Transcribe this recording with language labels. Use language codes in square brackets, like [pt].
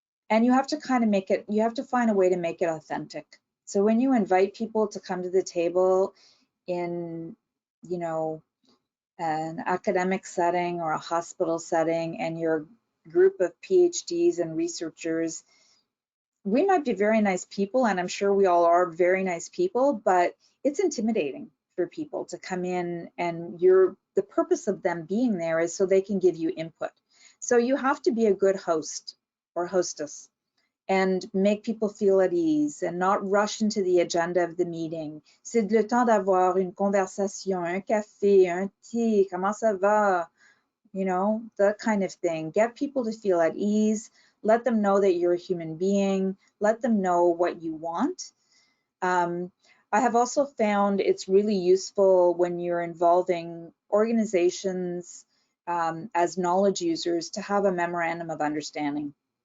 [en] And you have to kind of make it, you have to find a way to make it authentic. So when you invite people to come to the table in, you know, an academic setting or a hospital setting, and your group of PhDs and researchers, we might be very nice people, and I'm sure we all are very nice people, but it's intimidating for people to come in, and the purpose of them being there is so they can give you input. So you have to be a good host or hostess and make people feel at ease and not rush into the agenda of the meeting. [fr] C'est le temps d'avoir une conversation, un café, un thé, comment ça va? [en] You know, that kind of thing. Get people to feel at ease. Let them know that you're a human being. Let them know what you want. I have also found it's really useful when you're involving organizations as knowledge users to have a memorandum of understanding.